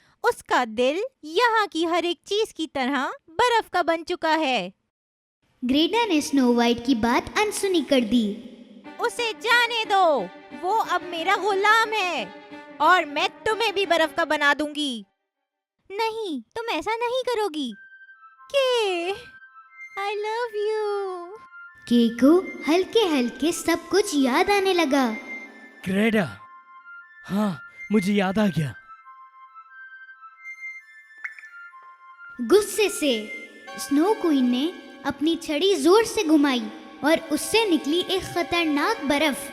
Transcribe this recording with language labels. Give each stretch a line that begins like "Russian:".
Hindi: उसका दिल यहाँ की हर एक चीज की तरह बर्फ का बन चुका है। ग्रेडा ने स्नो वाइट की बात अनसुनी कर दी। उसे जाने दो, वो अब मेरा गुलाम है और मैं तुम्हें भी बर्फ का बना दूंगी। नहीं, तुम ऐसा नहीं करोगी।
English: के, I love you।
Hindi: के को हल्के हल्के सब कुछ याद आने लगा। ग्रेडा, हाँ मुझे याद आ गया। गुस्से से स्नो क्वीन ने अपनी छड़ी जोर से घुमाई और उससे निकली एक खतरनाक बर्फ।